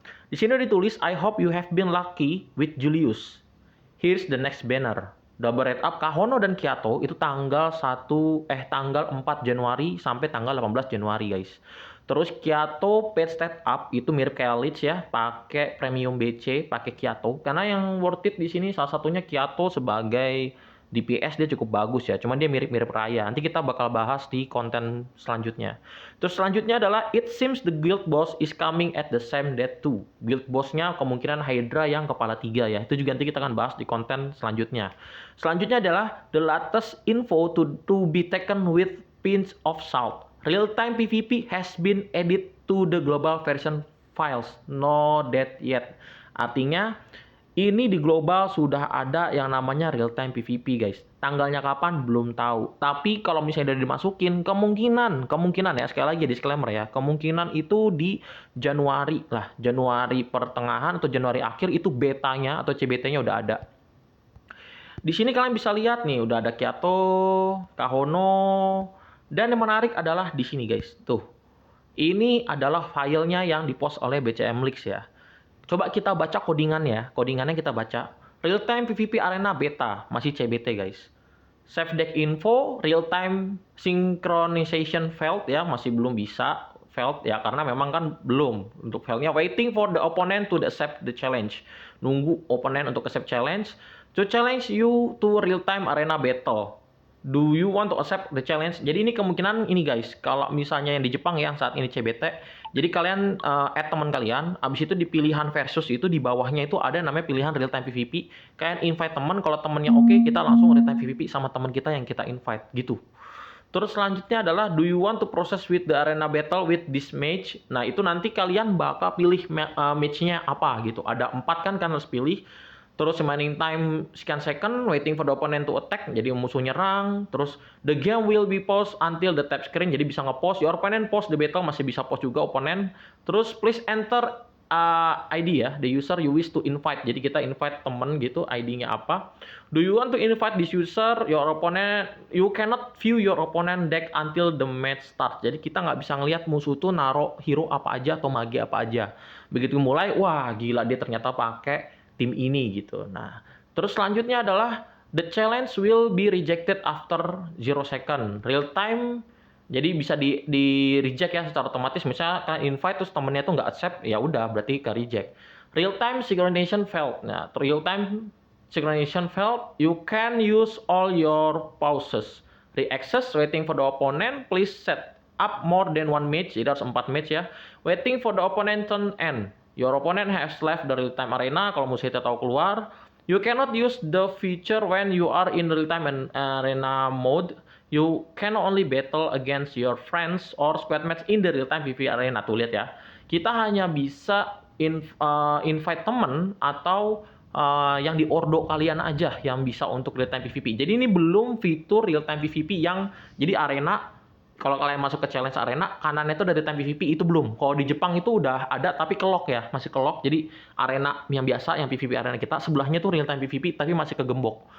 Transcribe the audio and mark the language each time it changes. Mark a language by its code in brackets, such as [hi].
[id] Di sini ditulis [en] I hope you have been lucky with Julius. Here's the next banner. [id] Double rate up Kahono dan Kiato itu tanggal 4 Januari sampai tanggal 18 Januari guys. Terus Kiato paid stat up itu mirip kayak Leech ya, pakai premium BC, pakai Kiato. Karena yang worth it di sini salah satunya Kiato sebagai DPS dia cukup bagus ya, cuman dia mirip-mirip Raya. Nanti kita bakal bahas di konten selanjutnya. Terus selanjutnya adalah [en] it seems the guild boss is coming at the same date too. [id] Guild bossnya kemungkinan Hydra yang kepala 3 ya. Itu juga nanti kita akan bahas di konten selanjutnya. Selanjutnya adalah [en] the latest info to be taken with pinch of salt. Real time PvP has been added to the global version files. No date yet. [id] Artinya ini di global sudah ada yang namanya real time PvP guys. Tanggalnya kapan belum tahu. Tapi kalau misalnya udah dimasukin, kemungkinan ya, sekali lagi disclaimer ya, kemungkinan itu di Januari lah, Januari pertengahan atau Januari akhir itu betanya atau CBT-nya udah ada. Di sini kalian bisa lihat nih, udah ada Kiato, Kahono, dan yang menarik adalah di sini guys. Tuh. Ini adalah filenya yang dipost oleh BCM Leaks ya. Coba kita baca codingannya. Codingannya kita baca. [en] Real time PvP arena beta. [id] Masih CBT guys. [en] Save deck info. Real time synchronization failed ya. [id] Masih belum bisa. [en] failed [id] ya, karena memang kan belum. Untuk failnya, [en] waiting for the opponent to accept the challenge. [id] Nunggu opponent untuk accept challenge. [en] To challenge you to real-time arena battle. Do you want to accept the challenge? [id] Jadi ini kemungkinan ini guys, kalau misalnya yang di Jepang yang saat ini CBT, jadi kalian add teman kalian, abis itu di pilihan versus itu di bawahnya itu ada namanya pilihan real time PVP. Kalian invite teman, kalau temennya oke, kita langsung real time PVP sama teman kita yang kita invite gitu. Terus selanjutnya adalah [en] do you want to process with the arena battle with this match? [id] Nah itu nanti kalian bakal pilih matchnya apa gitu. Ada 4 kan kalian harus pilih. Terus remaining time sekian second, [en] waiting for the opponent to attack, [id] jadi musuh nyerang. [en] Terus the game will be paused until the tap screen, [id] jadi bisa nge-pause. [en] Your opponent pause the battle, [id] masih bisa pause juga opponent. [en] Terus please enter ID ya, the user you wish to invite. [id] Jadi kita invite temen gitu, ID-nya apa. [en] Do you want to invite this user? Your opponent, you cannot view your opponent deck until the match start. [id] Jadi kita nggak bisa ngelihat musuh tuh naro hero apa aja atau mage apa aja. Begitu mulai, wah gila dia ternyata pakai tim ini gitu. Nah, terus selanjutnya adalah [en] the challenge will be rejected after 0 second. [id] Real time, jadi bisa di reject ya secara otomatis. Misalnya kalian invite terus temennya tuh nggak accept, ya udah berarti ke reject. [en] Real time synchronization failed. Nah, real time synchronization failed. You can use all your pauses. Re-access, waiting for the opponent. Please set up more than one match. [id] Jadi harus 4 match ya. [en] Waiting for the opponent turn end. Your opponent has left the real-time arena. [id] Kalau musuh itu tahu keluar. [en] You cannot use the feature when you are in real-time arena mode. You can only battle against your friends or squad match in the real-time PvP arena. [id] Tuh lihat ya. Kita hanya bisa invite temen atau yang di ordo kalian aja yang bisa untuk real-time PvP. Jadi ini belum fitur real-time PvP yang jadi arena. Kalau kalian masuk ke challenge arena, kanannya itu dari time PvP itu belum. Kalau di Jepang itu udah ada tapi kelok ya, masih kelok. Jadi arena yang biasa, yang PvP arena kita, sebelahnya tuh real time PvP tapi masih kegembok.